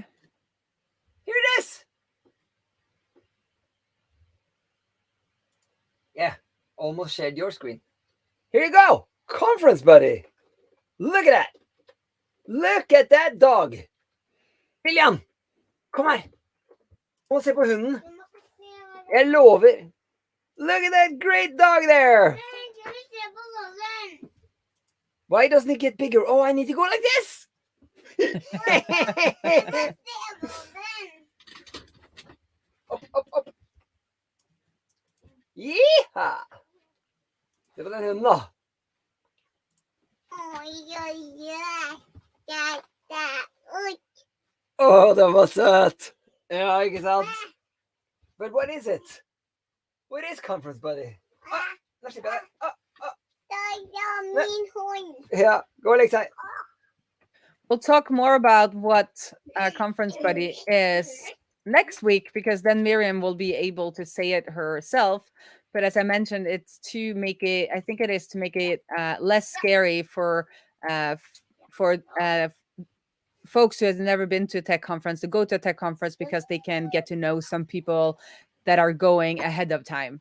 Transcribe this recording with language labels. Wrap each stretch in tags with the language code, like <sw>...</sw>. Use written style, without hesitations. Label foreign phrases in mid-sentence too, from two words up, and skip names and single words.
<en>Here it is. Yeah, almost shared your screen. Here you go. Conference Buddy. Look at that. Look at that dog. William,</en> <no>kom her. Må se på hunden. Jeg lover.</no> <en>Look at that great dog there. Why doesn't it get bigger? Oh, I need to go like this. Up, up, up.</en> <no>Yeeha! Det var den hunden da. Åh, den var søt. Ja, ikke sant?</no> <en>But what is it? What is Conference Buddy?</en> <no>Nå slipper jeg det. Ja, gå og legg seg.</no> <en>We'll talk more about what Conference Buddy is next week, because then Miriam will be able to say it herself. But as I mentioned, it's to make it, I think it is to make it less scary for folks who have never been to a tech conference to go to a tech conference, because they can get to know some people that are going ahead of time.</en>